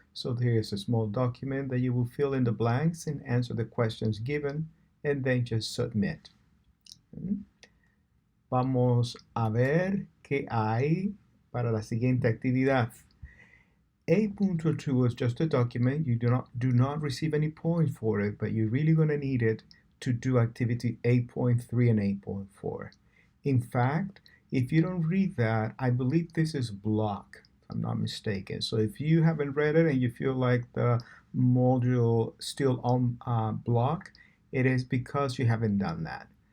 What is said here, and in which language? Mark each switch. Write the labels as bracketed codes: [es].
[en] So here's a small document that you will fill in the blanks and answer the questions given, and then just submit. [es] Vamos a ver qué hay para la siguiente actividad. [en] 8.2 is just a document. You do not receive any points for it, but you're really going to need it to do activity 8.3 and 8.4. In fact, if you don't read that, I believe this is block, if I'm not mistaken. So if you haven't read it and you feel like the module still on block, it is because you haven't done that.